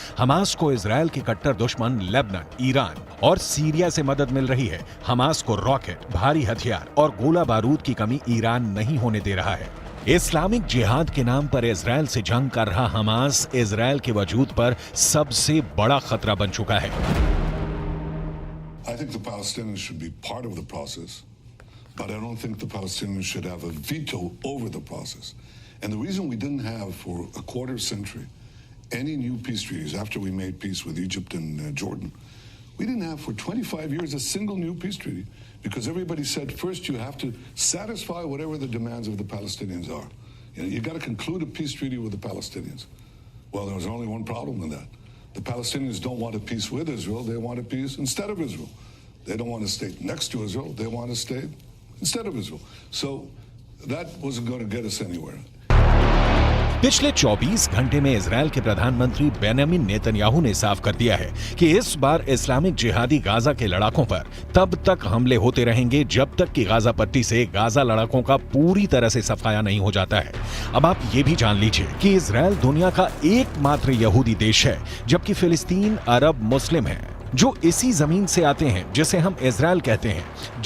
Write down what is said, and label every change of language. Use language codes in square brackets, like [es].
[hi] Hamas को Israel के कट्टर दुश्मन लेबनान, ईरान और सीरिया से मदद मिल रही है। हमास को रॉकेट, भारी हथियार और गोला बारूद की कमी ईरान नहीं होने दे रहा है। इस्लामिक जिहाद के नाम पर इजरायल से जंग कर रहा हमास इजरायल के वजूद पर सबसे बड़ा खतरा बन चुका है। [en] I think the Palestinians should be part of the process, but I don't think the Palestinians should have a veto over the process. And the reason we didn't have for a quarter century any new peace treaties after we made peace with Egypt and Jordan, we didn't have for 25 years a single new peace treaty because everybody said first you have to satisfy whatever the demands of the Palestinians are. You got to conclude a peace treaty with the Palestinians. Well, there was only one problem with that. The Palestinians don't want a peace with Israel, they want a peace instead of Israel. They don't want a state next to Israel, they want a state instead of Israel. So that wasn't going to get us anywhere. [hi] पिछले 24 घंटे में Israel के प्रधानमंत्री Benjamin Netanyahu ने साफ कर दिया है कि इस बार इस्लामिक जिहादी गाजा के लड़ाकों पर तब तक हमले होते रहेंगे जब तक कि गाजा पट्टी से गाजा लड़ाकों का पूरी तरह से सफाया नहीं हो जाता है। अब आप ये भी जान लीजिए कि इजरायल दुनिया का एकमात्र यहूदी देश है, जबकि फिलिस्तीन अरब मुस्लिम है जो इसी जमीन से आते हैं जिसे हम इजरायल कहते हैं।